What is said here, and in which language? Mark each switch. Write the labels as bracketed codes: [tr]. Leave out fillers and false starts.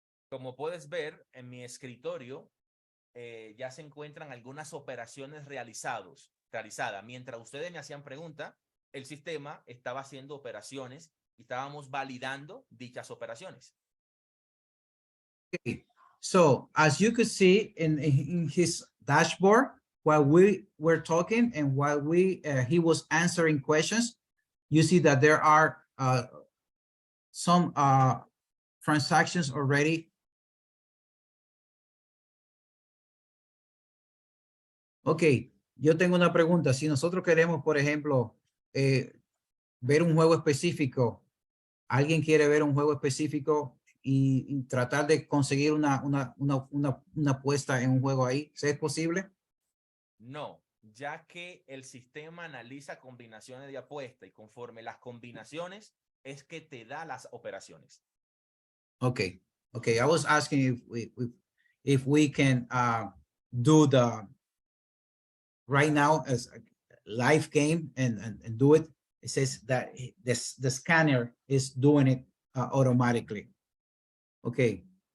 [es] Como puedes ver, en mi escritorio ya se encuentran algunas operaciones realizadas. Mientras ustedes me hacían preguntas, el sistema estaba haciendo operaciones y estábamos validando dichas operaciones. [en] Okay. So, as you could see in his dashboard, while we were talking and while he was answering questions, you see that there are some transactions already. [es] Ok, yo tengo una pregunta. Si nosotros queremos, por ejemplo, ver un juego específico, alguien quiere ver un juego específico y tratar de conseguir una apuesta en un juego ahí, ¿es posible? No, ya que el sistema analiza combinaciones de apuesta y conforme las combinaciones es que te da las operaciones. [en] Okay. I was asking if we can do the right now as a live game and do it. It says that the scanner is doing it automatically. Okay.